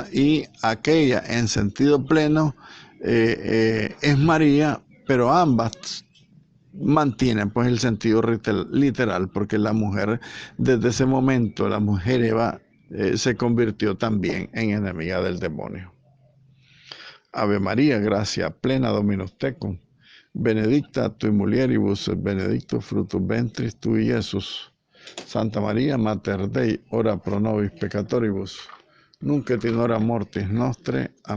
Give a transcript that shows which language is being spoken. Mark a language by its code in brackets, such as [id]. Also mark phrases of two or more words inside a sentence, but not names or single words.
[es] Y aquella en sentido pleno es María, pero ambas mantienen pues el sentido literal, porque la mujer, desde ese momento, la mujer Eva se convirtió también en enemiga del demonio. [la] Ave María, gracia plena, Dominus tecum, benedicta tui mulieribus, benedictus fructus ventris tui, Iesus. Santa María, Mater Dei, ora pro nobis peccatoribus, nunc et in hora mortis nostre.